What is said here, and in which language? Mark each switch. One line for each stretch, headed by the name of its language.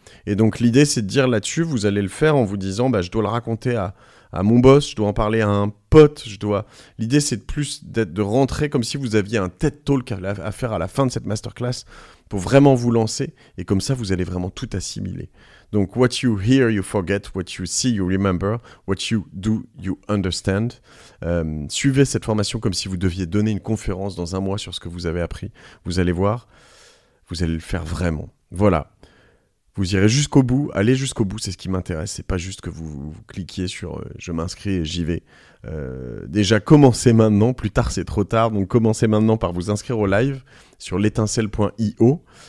French: Et donc, l'idée, c'est de dire là-dessus, vous allez le faire en vous disant, je dois le raconter à mon boss, je dois en parler à un pote, L'idée, c'est de rentrer comme si vous aviez un TED Talk à faire à la fin de cette masterclass pour vraiment vous lancer. Et comme ça, vous allez vraiment tout assimiler.
English: Donc, what you hear, you forget. What you see, you remember. What you do, you understand.
French: Suivez cette formation comme si vous deviez donner une conférence dans un mois sur ce que vous avez appris. Vous allez voir, vous allez le faire vraiment. Voilà. Vous irez jusqu'au bout, allez jusqu'au bout, c'est ce qui m'intéresse. C'est pas juste que vous cliquiez sur je m'inscris et j'y vais. Déjà, commencez maintenant, plus tard c'est trop tard. Donc commencez maintenant par vous inscrire au live sur l'étincelle.io.